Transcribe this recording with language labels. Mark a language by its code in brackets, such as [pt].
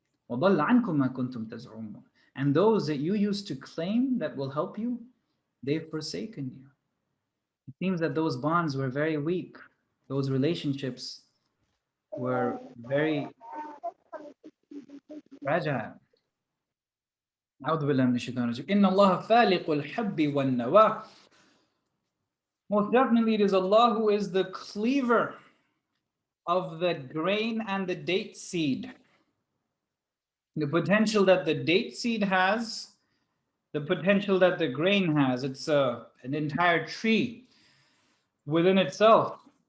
[ar] وَضَلَّ عَنْكُمْ مَا كُنْتُمْ تَزْعُمُونَ. [en] And those that you used to claim that will help you, they've forsaken you. It seems that those bonds were very weak. Those relationships were very fragile. [ar] أعوذ بالله من الشيطان الرجيم. إن الله فالق الحب والنوى. [en] Most definitely it is Allah who is the cleaver of the grain and the date seed. The potential that the date seed has, the potential that the grain has. It's an entire tree within itself.